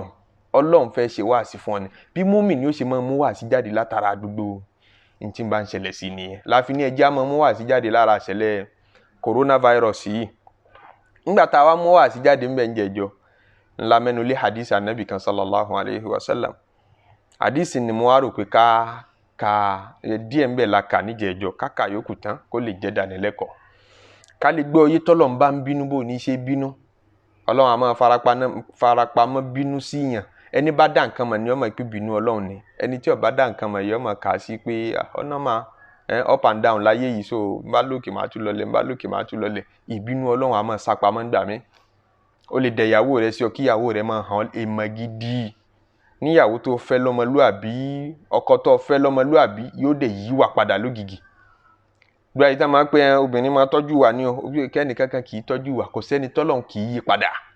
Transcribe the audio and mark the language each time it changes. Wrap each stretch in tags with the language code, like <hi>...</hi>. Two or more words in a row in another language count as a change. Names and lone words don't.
<yo>Ọlọ́run fẹ́ ṣe wáàsí fún ọ ni. Bí mùmínì ó ṣe máa mú wáàsí jáde látara gbogbo ní tí ń bá ń ṣẹlẹ̀ sí nìyẹn. Láfi ní ẹjẹ́ á máa mú wáàsí jáde lára ìṣẹ̀lẹ̀ coronavirus yìí. Nígbà tá a wá mú wáàsí jáde ń bẹ̀ ń jẹjọ́, ńlá mẹ́nu lé hadith Ànábì kan</yo> <ar>صلى الله عليه وسلم.</ar> <yo>Hadith ni mo wá rò pé ká díẹ̀ ń bẹ̀ la kà níjẹ̀jọ́, káka yòókù tán kó lè jẹ́ dánilẹ́kọ̀ọ́. Ká lè gbọ́ oyé tọ́lọ̀ ń bá ń bínú bò ní ṣe bínú. Ọlọ́run á máa farapamọ́ bínú sí yàn. Ẹni bá dá nǹkan mọ̀ ni ó mọ̀ pé bínú Ọlọ́run ni. Ẹni tí ó bá dá nǹkan mọ̀ yóò mọ̀ kà sí pé ọ̀nà máa</yo> <en>up and down</en> <yo>láyé yìí, so bá lókè máa tún lọlẹ̀, bá lókè máa tún lọlẹ̀. Ìbínú Ọlọ́run á máa sápamọ́ nígbà mí. Ó lè dẹ ìyàwó rẹ̀ sí ọ kí ìyàwó rẹ̀ máa hàn èèmọ̀ gidi. Níyàwó tó fẹ́ lọ́mọlúàbí, ọkọ tó fẹ́ lọ́mọlúàbí yóò dẹ̀ yíwà padà lógìgì. Bí ayé tá máa pé obìnrin máa tọ́jú wa ní o, kẹ́ni kankan kì í tọ́jú wa, kò sẹ́ni tọ́lọ́run kì í yí padà.</yo>